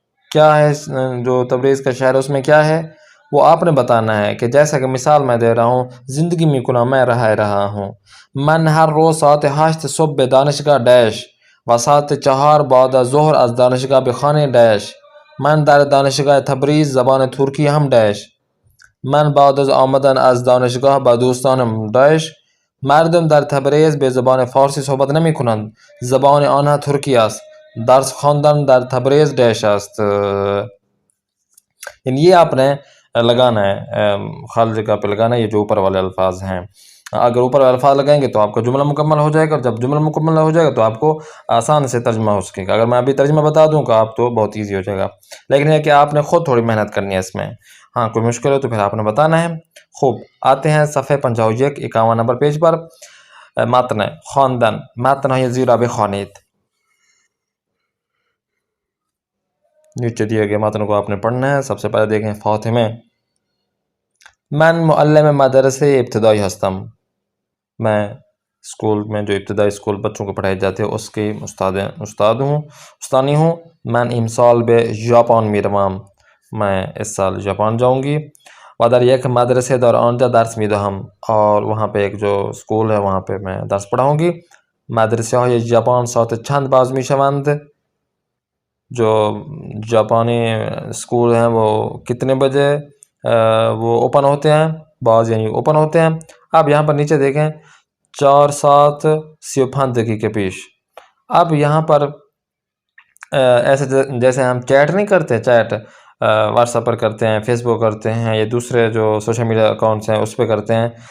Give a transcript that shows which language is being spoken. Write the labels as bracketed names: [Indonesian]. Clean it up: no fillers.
[Urdu] کیا ہے جو تبریز کا شہر ہے اس میں کیا ہے وہ آپ نے بتانا ہے. کہ جیسا کہ مثال میں دے رہا ہوں، زندگی میکنم میں رہا ہوں. [Persian] من ہر روز ساعت 8 صبح به دانشگاه ڈیش و ساعت 4 بعد از ظهر از دانشگاه به خانه ڈیش. من در دانشگاه تبریز زبان ترکی هم ڈیش. من بعد از آمدن از دانشگاه با دوستانم ڈیش. مردم در تبریز به زبان فارسی صحبت نمی کنند، زبان آنها ترکی است. درس خواندن در تبریز ڈیش است. [Urdu] یعنی یہ آپ نے لگانا ہے، خالج کا پہ لگانا ہے، یہ جو اوپر والے الفاظ ہیں. اگر اوپر والے الفاظ لگائیں گے تو آپ کا جملہ مکمل ہو جائے گا، اور جب جملہ مکمل ہو جائے گا تو آپ کو آسان سے ترجمہ ہو سکے گا. اگر میں ابھی ترجمہ بتا دوں گا آپ تو بہت ایزی ہو جائے گا، لیکن یہ کہ آپ نے خود تھوڑی محنت کرنی ہے اس میں. ہاں کوئی مشکل ہو تو پھر آپ نے بتانا ہے. خوب، آتے ہیں صفحے 51 51 نمبر پیج پر. [Persian] متن خواندن، متن های زیرا بخوانید. [Urdu] نیچے دیے گئے متن کو آپ نے پڑھنا ہے. سب سے پہلے دیکھیں فاطمه. [Persian] من معلم مدرسه ابتدایی هستم. [Urdu] میں اسکول میں جو ابتدائی اسکول بچوں کو پڑھائی جاتے ہیں اس کی استانی ہوں. [Persian] من امسال به ژاپن میروم. [Urdu] میں اس سال جاپان جاؤں گی. [Persian] و در یک مدرسه در آنجا درس میدهم. [Urdu] اور وہاں پہ ایک جو اسکول ہے وہاں پہ میں درس پڑھاؤں گی. [Persian] مدرسه های ژاپن ساعت چند باز میشوند. [Urdu] جو جاپانی اسکول ہیں وہ کتنے بجے وہ اوپن ہوتے ہیں؟ بعض یعنی اوپن ہوتے ہیں. اب یہاں پر نیچے دیکھیں 4 7 53 دقیقے پیش. اب یہاں پر ایسے جیسے ہم چیٹ نہیں کرتے، چیٹ واٹس ایپ پر کرتے ہیں، فیس بک کرتے ہیں، یا دوسرے جو سوشل میڈیا اکاؤنٹس ہیں اس پہ کرتے ہیں.